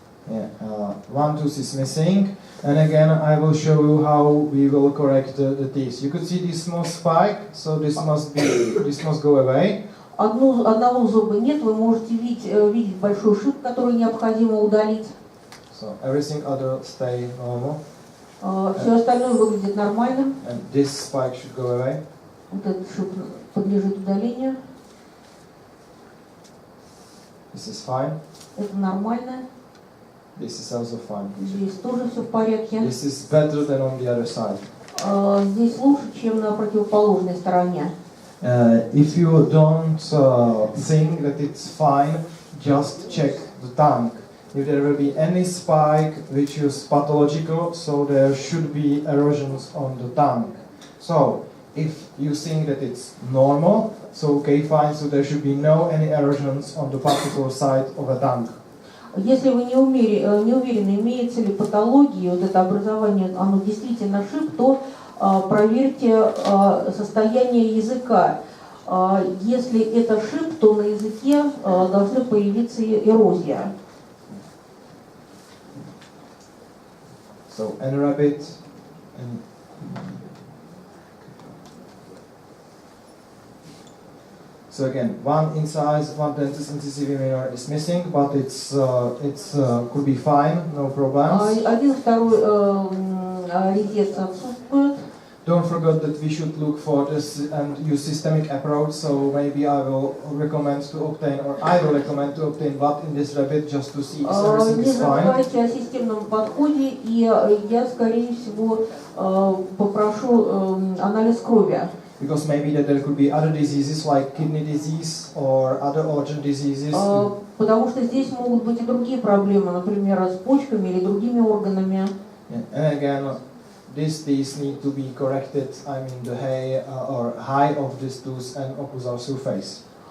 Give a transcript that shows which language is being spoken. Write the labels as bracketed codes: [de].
[en] Yeah, one tooth is missing, and again I will show you how we will correct the teeth. You could see this small spike, so this must go away. [ru] Одного зуба нет, вы можете видеть большой шип, который необходимо удалить. [en] So everything other stay normal. [ru] Все остальное выглядит нормально. [en] And this spike should go away. [ru] Вот этот шип подлежит удалению. [en] This is fine. [ru] Это нормально. [en] This is also fine. [ru] Здесь тоже все в порядке. [en] This is better than on the other side. [ru] Здесь лучше, чем на противоположной стороне. [en] If you don't think that it's fine, just check the tongue. If there will be any spike which is pathological, so there should be erosions on the tongue. So if you think that it's normal, so okay, fine, so there should be no any erosions on the particular side of the tongue. [ru] Если вы не уверены, имеется ли патология, вот это образование, оно действительно шип, то проверьте состояние языка. Если это шип, то на языке должны появиться эрозия. [en] So, and rabbit, so again, one incised, one dentis incisivi minor is missing, but it's could be fine, no problems. [ru] Один, второй резец отсутствует. [en] Don't forget that we should look for this and use systemic approach. So maybe I will recommend to obtain what in this rabbit just to see if everything [ru] Не [en] is fine. [ru] забывайте о системном подходе, и я, скорее всего, попрошу анализ крови. [en] Because maybe that there could be other diseases like kidney disease or other organ diseases. [ru] Потому что здесь могут быть и другие проблемы, например, с почками или другими органами. [en] And again, these need to be corrected. I mean, the high of this tooth and occlusal surface.